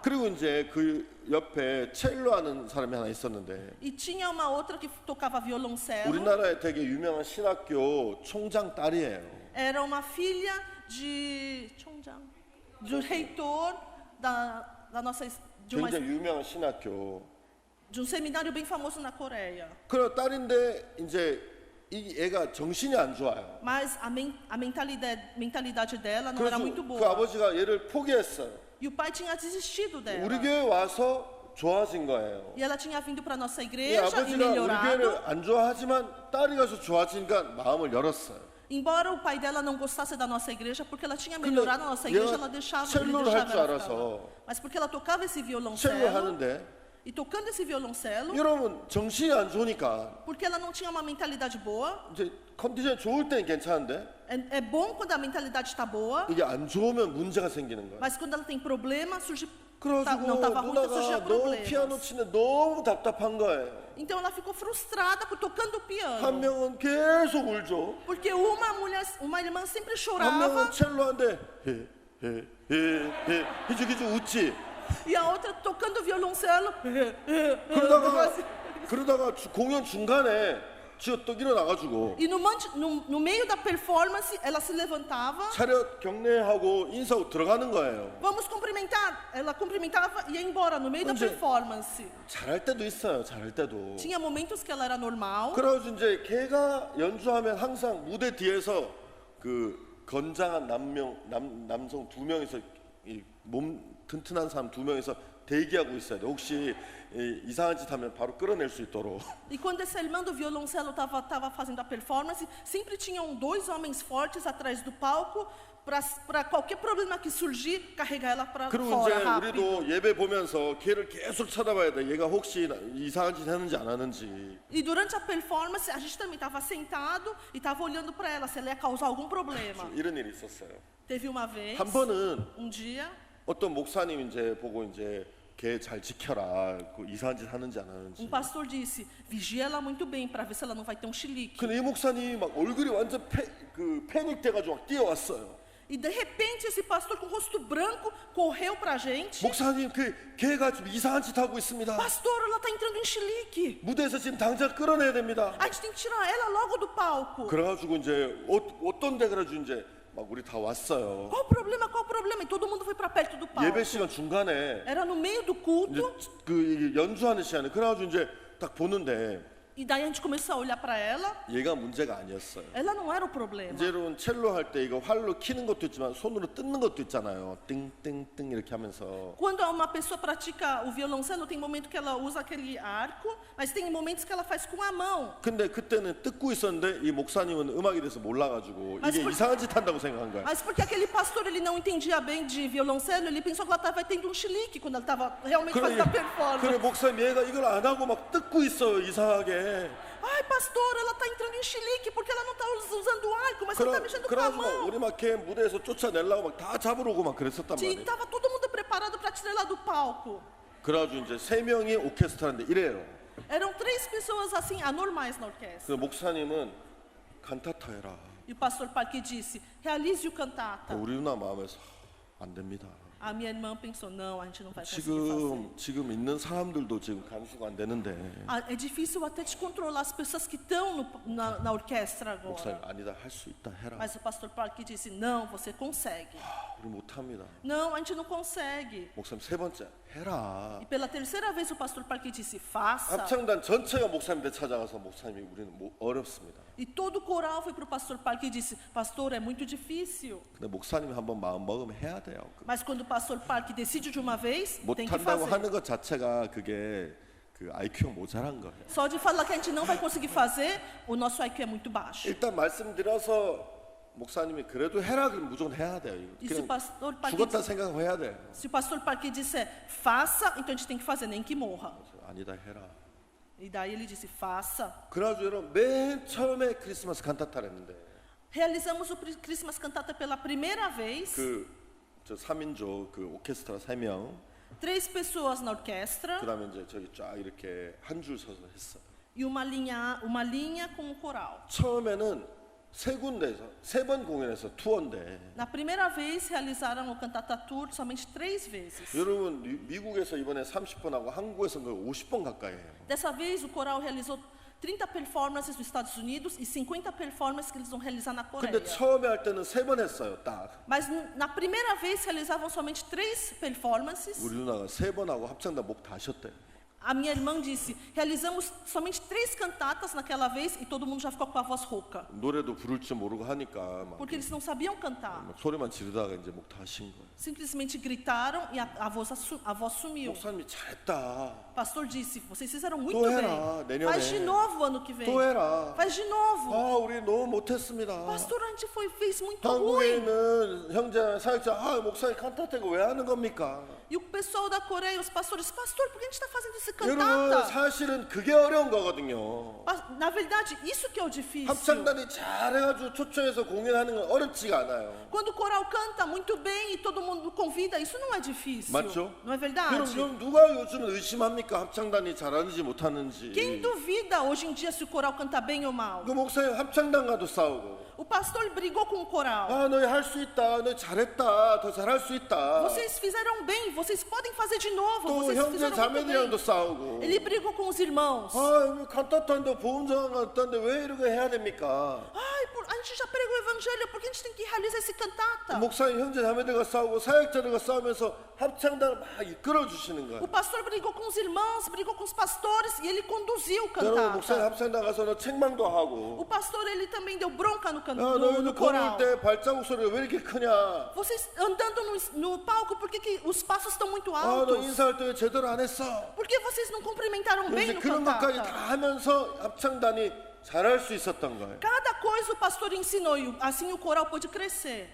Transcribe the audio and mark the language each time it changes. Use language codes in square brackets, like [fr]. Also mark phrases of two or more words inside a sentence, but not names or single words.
[ko] 그리고 이제 그 옆에 첼로 하는 사람이 하나 있었는데 [pt] E tinha uma outra que tocava violoncelo. [ko] 우리나라에 되게 유명한 신학교 총장 딸이에요. [pt] Era uma filha do reitor da nossa de [ko] 굉장히 유명한 신학교. [pt] um seminário bem famoso na Coreia. [ko] 그런 딸인데 이제 이 애가 정신이 안 좋아요. [pt] Mas a mentalidade dela não [ko] 그래서 [pt] era muito [ko] 그 [pt] boa. [ko] 아버지가 얘를 포기했어요. [pt] E o pai tinha desistido dela. [ko] 우리 교회 와서 좋아진 거예요. [pt] E ela tinha vindo para nossa [ko] 이 [pt] igreja e [ko] 아버지가 우리 [pt] melhorado. [ko] 교회를 안 좋아하지만 딸이 가서 좋아지니까 마음을 열었어요. [pt] Embora o pai dela não gostasse da nossa igreja, porque ela tinha [ko] 근데 [pt] melhorado a nossa igreja, [ko] 얘가 [pt] ela deixava, [ko] 첼로를 [pt] ele [ko] 할 [pt] deixava [ko] 줄 [pt] ela [ko] 알아서 [pt] ficar. Mas porque ela tocava esse [ko] 첼로 [pt] violoncelo, [ko] 하는데 [pt] e tocando esse violoncelo, [ko] 여러분 정신이 안 좋으니까 [pt] porque ela não tinha uma mentalidade boa, [ko] 이제 컨디션이 좋을 때는 괜찮은데 [pt] é bom quando a mentalidade está boa, [ko] 이게 안 좋으면 문제가 생기는 거예요. [pt] mas quando ela tem problema, surge [ko] 그래가지고 [pt] não estava ruim, então surgia [ko] 누나가 너무 피아노 [pt] problemas. [ko] 치는데 너무 답답한 거예요. [pt] Então ela ficou frustrada por tocando o [ko] 한 [pt] piano, [ko] 명은 계속 울죠. [pt] porque uma irmã sempre [ko] 한 [pt] chorava [ko] 명은 첼로한테 히죽히죽 웃지. [pt] e a outra tocando violoncelo. [ko] 그러다가 공연 중간에 쥐어 떡 일어나가지고 [pt] E no meio da performance, ela se levantava. [ko] 차렷 경례하고 인사하고 들어가는 거예요. [pt] Vamos cumprimentar. Ela cumprimentava e ia embora no meio da [ko] 근데- [pt] performance. [ko] 잘할 때도 있어요. 잘할 때도. [pt] Tinha momentos que ela era normal. [ko] 그래서 이제 걔가 연주하면 항상 무대 뒤에서 그 건장한 남성 2명이서 이 몸 튼튼한 사람 2명이서 대기하고 있어야 돼. 혹시 이상한 짓 하면 바로 끌어낼 수 있도록. [pt] E quando essa irmã do violoncelo estava fazendo a performance, sempre tinham 2 homens fortes atrás do palco para qualquer problema que surgir, carregar ela para [ko] 그리고 [pt] fora [ko] 이제 [pt] rápido. [ko] 우리도 예배 보면서 걔를 계속 쳐다봐야 돼. 얘가 혹시 이상한 짓 했는지 안 하는지. [pt] E durante a performance, a gente também estava sentado e estava olhando para ela se ela ia causar algum problema. [ko] 이런 일이 있었어요. [pt] Teve uma vez, [ko] 한 번은 [pt] dia, [ko] 어떤 목사님 이제 보고 이제 걔 잘 지켜라. 그 이상한 짓 하는지 안 하는지. [pt] pastor disse: vigia ela muito bem para ver se ela não vai ter chilique. [ko] 근데 이 목사님이 막 얼굴이 완전 패닉 돼가지고 막 뛰어왔어요. [pt] E de repente esse pastor com o rosto branco correu pra gente. [ko] 목사님, 그 개가 좀 이상한 짓 하고 있습니다. [pt] Pastor, ela tá entrando em chilique. [ko] 무대에서 지금 당장 끌어내야 됩니다. [pt] A gente tem que tirar ela logo do palco. [ko] 그래가지고 이제 어떤 데 그래가지고 이제 막 우리 다 왔어요. [pt] Qual o problema? Qual o problema? E todo mundo foi pra perto do palco. [ko] 예배 시간 중간에 [pt] Era no meio do [ko] 이제 [pt] culto. [ko] 그 연주하는 시간에 그래가지고 이제 딱 보는데 [pt] E daí a gente começou a olhar para ela. [ko] 얘가 문제가 아니었어요. [pt] Ela não era o problema. [ko] 이제 여러분 첼로 할 때 이거 활로 키는 것도 있지만 손으로 뜯는 것도 있잖아요. 띵띵띵 이렇게 하면서. [pt] Quando uma pessoa pratica o violoncelo, tem momento que ela usa aquele arco, mas tem momentos que ela faz com a mão. [ko] 근데 그때는 뜯고 있었는데 이 목사님은 음악에 대해서 몰라가지고 [pt] Mas [ko] 이게 [pt] por- [ko] 이상한 짓 한다고 생각한 거야. [pt] Mas porque aquele pastor ele não entendia bem de violoncelo, ele pensou que ela estava tendo um chilique quando ela estava realmente fazendo a [ko] 그래 [pt] performance. [ko] 목사님 얘가 이걸 안 하고 막 뜯고 있어요 이상하게. [pt] Ai, pastor, ela está entrando em chilique porque ela não está usando o arco, mas ela está mexendo com a [ko] 그래가지고 막 [pt] mão. [ko] 우리 막 걔 무대에서 쫓아내려고 막 다 잡으러 오고 막 그랬었단 [pt] E [ko] 말이에요. [pt] estava todo mundo preparado para tirar ela do palco. [ko] 그래가지고 이제 3명이 오케스트라인데 이래요. [pt] Eram 3 pessoas assim, anormais na orquestra. [ko] 그 목사님은 칸타타 해라. [pt] E o pastor Parque disse, realize o cantata. [ko] 우리 누나 마음에서 안 됩니다. [pt] A minha irmã pensou, não, a gente não vai conseguir fazer. [ko] 지금 있는 사람들도 지금 간수가 안 되는데 [pt] Ah, é difícil até te controlar as pessoas que estão na orquestra [ko] 목사님 [pt] agora. [ko] 아니다 할 수 있다 해라. [pt] Mas o pastor Parque disse, não, você consegue. [ko] 우리 못합니다. [pt] Não, a gente não consegue. [ko] 목사님 3번째 해라. [pt] E pela terceira vez o pastor Parque disse, faça. [ko] 합창단 전체가 목사님한테 찾아가서 목사님이 우리는 어렵습니다. [pt] E todo o coral foi para o pastor Parque e disse, pastor, é muito difícil. [ko] 근데 목사님이 한번 마음 먹으면 해야 돼요. [pt] Mas quando o pastor Parque decide de uma vez, tem que [ko] 못한다고 [pt] fazer. [ko] 하는 것 자체가 그게 그 IQ가 모자란 거예요. [pt] Só de falar que a gente não vai conseguir fazer, o nosso IQ é muito baixo. [ko] 일단 말씀드려서 목사님이 그래도 해라 그러면 무조건 해야 돼요. [pt] E se o [ko] 그냥 [pt] pastor Parque, [ko] 죽었다 생각해야 돼요. [pt] se o pastor Parque disser, faça, então a gente tem que fazer, nem que morra. [ko] 아니다 해라. [pt] E daí ele disse, faça. [ko] 그래가지고 여러분 맨 처음에 크리스마스 칸타타를 했는데 [pt] Realizamos o Christmas Cantata pela primeira vez. [ko] 저 3인조 그 오케스트라 3명 [pt] 3 pessoas na orquestra [ko] 그다음에 이제 저기 쫙 이렇게 한 줄 서서 했어요. [pt] e uma linha com o coral. [ko] 처음에는 3번 공연해서 투어인데 [pt] Na primeira vez realizaram o Cantata Tour somente 3 vezes. [ko] 여러분 미국에서 이번에 30번 하고 한국에서 거의 50번 가까이 해요. [pt] Dessa vez o coral realizou 30 performances nos Estados Unidos e 50 performances que eles vão realizar na Coreia. [ko] 근데 처음에 할 때는 3번 했어요, 딱. [pt] Mas na primeira vez realizavam somente 3 performances. [ko] 우리 누나가 3번 하고 합창단 목 다 쉬었대. [pt] A minha irmã disse, realizamos somente 3 cantatas naquela vez e todo mundo já ficou com a voz rouca. [ko] 노래도 부를 줄 모르고 하니까 막, [pt] Porque eles não sabiam cantar. [ko] 막 소리만 지르다가 이제 목 다 쉰 거예요. [pt] Simplesmente gritaram e a voz sumiu. [ko] 목사님이 잘했다. [pt] O pastor disse, vocês fizeram muito [ko] 또 해라, [pt] bem. [ko] 내년에. [pt] Faz de novo ano que vem. [ko] 또 해라. [pt] Faz de novo. [ko] 아, 우리 너무 못했습니다. [pt] Pastor, a gente fez muito [ko] 한국에 [pt] ruim. [ko] 있는 형제, 사역자, 아, 목사님 칸타테가 왜 하는 겁니까? [pt] E o pessoal da Coreia, os pastores, pastor, por que a gente está fazendo esse [ko] 여러분, [pt] cantata? [ko] 사실은 그게 어려운 거거든요. [pt] Na verdade, isso que é o difícil. [ko] 합창단이 잘해가지고 초청해서 공연하는 건 어렵지가 않아요. [pt] Quando o coral canta muito bem e todo mundo convida, isso não é difícil. [ko] 맞죠? [pt] Não é verdade? [ko] 여러분, 누가 요즘 의심합니까? 합창단이 잘하는지 못하는지. [pt] Quem duvida hoje em dia se o coral canta bem ou mal? [ko] 그 목사님 합창단과도 싸우고. [pt] O pastor brigou com o coral. [ko] 아, 너희 할 수 있다. 너희 잘했다. 더 잘할 수 있다. [pt] Vocês fizeram bem, vocês podem fazer de novo. [ko] 또 [pt] Vocês [ko] 형제 [pt] fizeram muito bem. [ko] 자매들이랑도 싸우고. [pt] Ele brigou com os irmãos. [ko] 아, 칸타타인데 보험장관 같다는데 왜 이렇게 해야 됩니까? [pt] Ai, a gente já pregou o evangelho, por que a gente tem que realizar esse cantata? [ko] 목사님 형제 자매들과 싸우고 사역자들과 싸우면서 합창단을 막 이끌어 주시는 [pt] O [ko] 거예요. [pt] pastor brigou com os irmãos, brigou com os pastores e ele conduziu o [ko] 여러분 목사님 [pt] cantata. [ko] 합창단 가서는 책망도 하고. [pt] O pastor ele também deu bronca no, [ko] 야, [pt] no [ko] 너희들 걸을 [pt] coral. [ko] 때 발자국 소리가 왜 이렇게 크냐? [pt] Vocês andando no palco, por que os passos estão muito [ko] 아, 너 [pt] altos? [ko] 인사할 때 왜 제대로 안 했어? [pt] Por que vocês não cumprimentaram bem [ko] 이제 [pt] no [ko] 그런 것까지 다 [pt] cantata? [ko] 하면서 합창단이 잘할 수 있었던 거예요. [pt] Cada coisa o pastor ensinou e assim o coral pôde crescer.